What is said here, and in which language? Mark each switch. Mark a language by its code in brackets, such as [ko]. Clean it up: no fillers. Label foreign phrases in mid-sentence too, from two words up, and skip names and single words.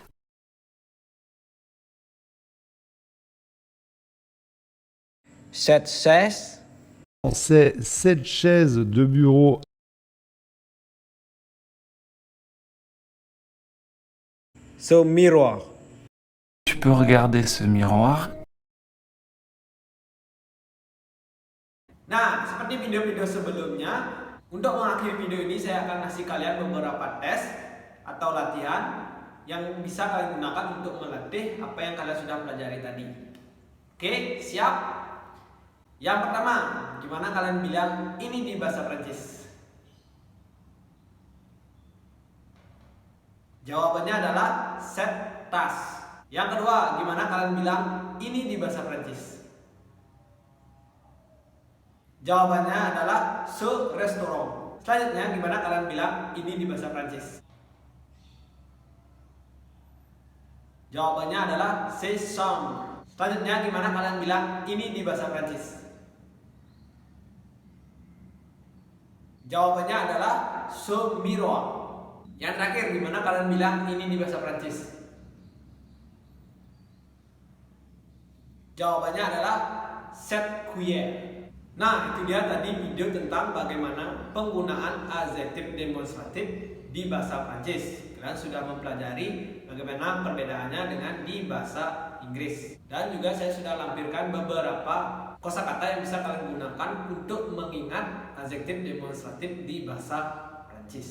[fr] Cette chaise. C'est cette chaise de bureau. Ce miroir. Tu peux regarder ce miroir. [id] Nah, seperti video-video sebelumnya, untuk mengakhiri video ini saya akan kasih kalian beberapa tes atau latihan yang bisa kalian gunakan untuk melatih apa yang kalian sudah pelajari tadi. Oke, siap? Yang pertama, gimana kalian bilang ini di bahasa Prancis? Jawabannya adalah [fr] cette tasse. [id] Yang kedua, gimana kalian bilang ini di bahasa Prancis? Jawabannya adalah [fr] ce restaurant. [id] Selanjutnya, gimana kalian bilang ini di bahasa Prancis? Jawabannya adalah [fr] ces chambres. [id] Selanjutnya, gimana kalian bilang ini di bahasa Prancis? Jawabannya adalah [fr] ce miroir. [id] Yang terakhir, gimana kalian bilang ini di bahasa Prancis? Jawabannya adalah [fr] cette cuillère. [id] Nah, itu dia tadi video tentang bagaimana penggunaan adjektif demonstratif di bahasa Prancis. Kalian sudah mempelajari bagaimana perbedaannya dengan di bahasa Inggris. Dan juga saya sudah lampirkan beberapa kosakata yang bisa kalian gunakan untuk mengingat adjektif demonstratif di bahasa Prancis.